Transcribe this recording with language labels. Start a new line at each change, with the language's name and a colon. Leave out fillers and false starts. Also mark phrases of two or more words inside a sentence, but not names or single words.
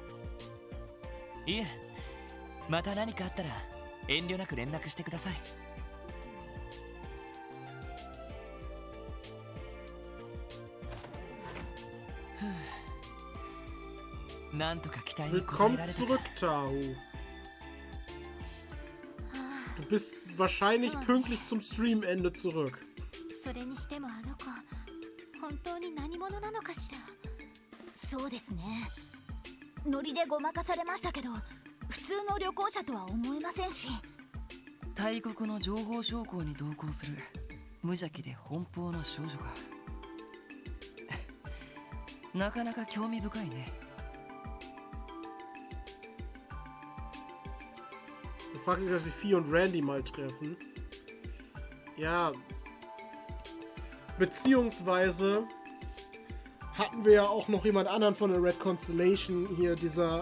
Japanese: いえ、また何かあったら遠慮なく連絡してください。なんとか期待に応えら
German: Willkommen
Japanese: れた。
German: zurück, Tahu. Du bist wahrscheinlich pünktlich zum Streamende zurück.
Japanese: それにしてもあの子、本当に何者なのかしら。そうですね。ノリでごまかされましたけど、普通の旅行者とは思えませんし。大国の情報将校に同行する無邪気で奔放の少女か。なかなか興味深いね。
German: Du fragst dich, dass sich Viel und Randy mal treffen. Ja. Beziehungsweise hatten wir ja auch noch jemand anderen von der Red Constellation hier, dieser.